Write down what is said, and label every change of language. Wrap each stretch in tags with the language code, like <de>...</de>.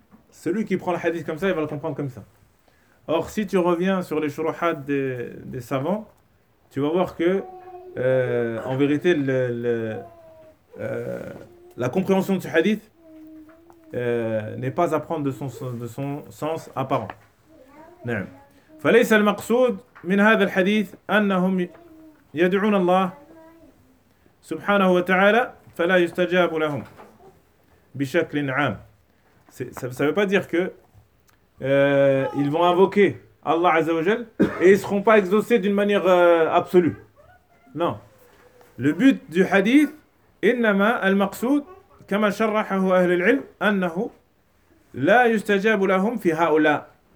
<fr>Celui qui prend le hadith comme ça, il va le comprendre comme ça. Or, si tu reviens sur les shurahat des savants, tu vas voir que en vérité, la compréhension de ce hadith n'est pas à prendre de son sens apparent.</fr> <ar>نعم. فليس المقصود من هذا الحديث أنهم يدعون الله سبحانه وتعالى فلا يستجاب لهم بشكل عام.</ar> <fr>Ça veut pas dire que ils vont invoquer Allah Azza wa Jal et ils seront pas exaucés d'une manière absolue. Non. Le but du hadith,</fr> <ar>إنما المقصود كما شرحه أهل العلم أنه لا يستجاب لهم في هؤلاء.</ar>